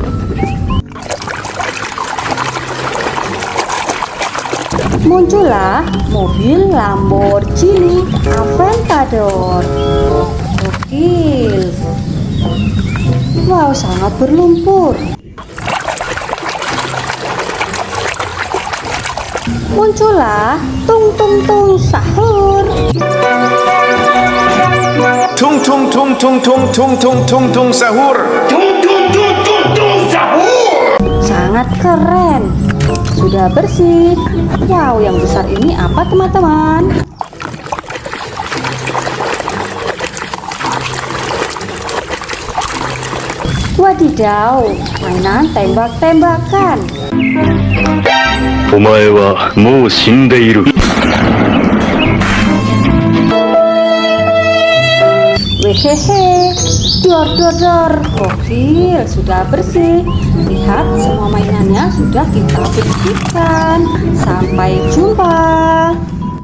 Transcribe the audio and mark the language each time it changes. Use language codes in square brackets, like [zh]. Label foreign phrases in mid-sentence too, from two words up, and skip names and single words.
[id] Muncullah mobil Lamborghini Aventador. Gokil. Wow, sangat berlumpur. Muncullah tung tung tung sahur. Tung tung tung tung tung tung tung tung tung sahur. Tung tung tung tung tung sahur. Sangat keren. Sudah bersih. Wow, yang besar ini apa teman-teman? Wadidaw, mainan tembak-tembakan. [ja] お前はもう死んでいる。 [id] Wehehe, dor dor dor, gokil, sudah bersih. Lihat, semua mainannya sudah kita bersihkan. Sampai jumpa.